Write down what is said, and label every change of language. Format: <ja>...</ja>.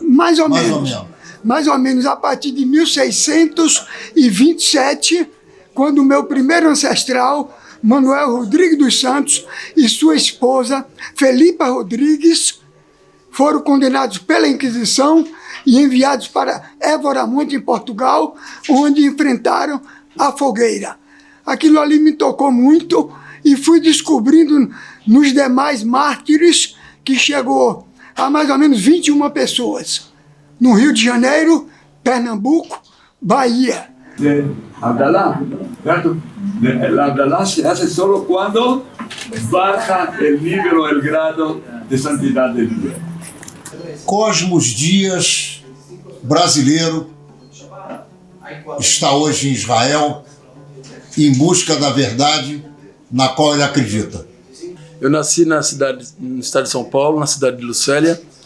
<pt>Mais ou menos a partir de 1627, quando o meu primeiro ancestral, Manuel Rodrigues dos Santos, e sua esposa, Felipa Rodrigues, foram condenados pela Inquisição e enviados para Évora Monte, em Portugal, onde enfrentaram a fogueira. Aquilo ali me tocou muito e fui descobrindo nos demais mártires que chegou a mais ou menos 21 pessoas. No Rio de Janeiro, Pernambuco, Bahia.</pt> <es>Abdalá, ¿cierto? La Abdalá se hace solo cuando baja el nivel o el grado de santidad del día.</es> <pt>Cosmos Dias, brasileiro, está hoje em Israel em busca da verdade na qual ele acredita. Eu nasci no estado de São Paulo, na cidade de Lucélia.</pt>